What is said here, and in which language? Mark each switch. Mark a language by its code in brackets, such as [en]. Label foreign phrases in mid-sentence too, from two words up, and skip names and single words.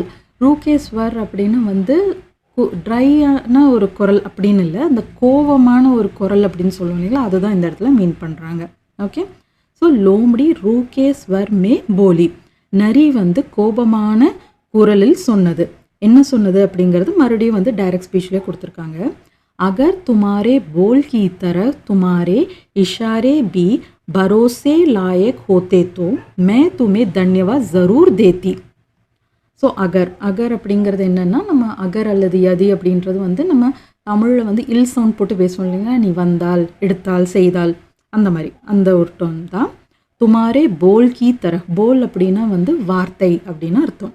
[hi] रूखे स्वर [ta] அப்படின்னா வந்து ட்ரையான ஒரு குரல் அப்படின்னு இல்லை, அந்த கோவமான ஒரு குரல் அப்படின்னு சொல்லுவோம் இல்லைங்களா, அதுதான் இந்த இடத்துல மீன் பண்ணுறாங்க. [en] okay, so [hi] लोमड़ी रूखे स्वर में बोली. [ta] நரி வந்து கோபமான குரலில் சொன்னது. என்ன சொன்னது அப்படிங்கிறது மறுபடியும் வந்து [en] direct speech [ta] கொடுத்துருக்காங்க. [hi] अगर तुम्हारे बोल की तरह तुम्हारे इशारे भी भरोसे लायक होते तो मैं तुम्हें धन्यवाद ज़रूर देती. [ta] ஸோ அகர், அகர் அப்படிங்கிறது என்னென்னா நம்ம அகர் அல்லது யதி அப்படின்றது வந்து நம்ம தமிழில் வந்து இல் சவுண்ட் போட்டு பேசுவோம் இல்லைங்க, நீ வந்தால், எடுத்தால், செய்தால், அந்த மாதிரி அந்த ஒரு டோன் தான். [hi] तुम्हारे बोल की तरह, [ta] போல் அப்படின்னா வந்து வார்த்தை அப்படின்னு அர்த்தம்.